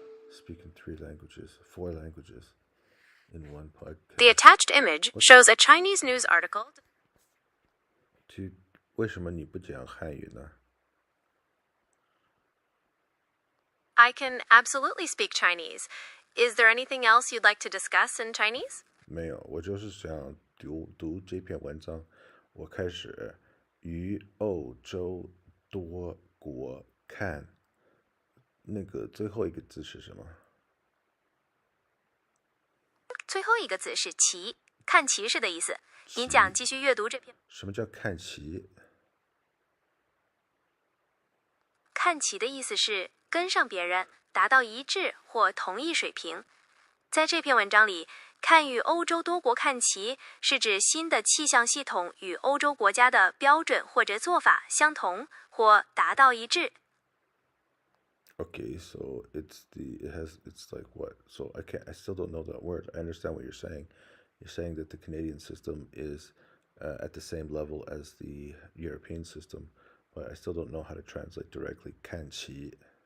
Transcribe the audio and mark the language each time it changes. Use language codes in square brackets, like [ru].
[en] Speaking 4 languages in one podcast. The attached image shows a Chinese news article. [zh] 为什么你不讲汉语呢？ [en] I can absolutely speak Chinese. Is there anything else you'd like to discuss in Chinese? [zh] 没有，我就是想读这篇文章。我开始于欧洲多国看。那个最后一个字是什么？最后一个字是旗，看旗势的意思。你讲继续阅读这篇。什么叫看齐？看齐的意思是跟上别人，达到一致或同一水平。在这篇文章里，看与欧洲多国看齐是指新的气象系统与欧洲国家的标准或者做法相同或达到一致。 [en] Okay, so it's like what? So I still don't know that word. I understand what you're saying. You're saying that the Canadian system is at the same level as the European system, but I still don't know how to translate directly 看齐.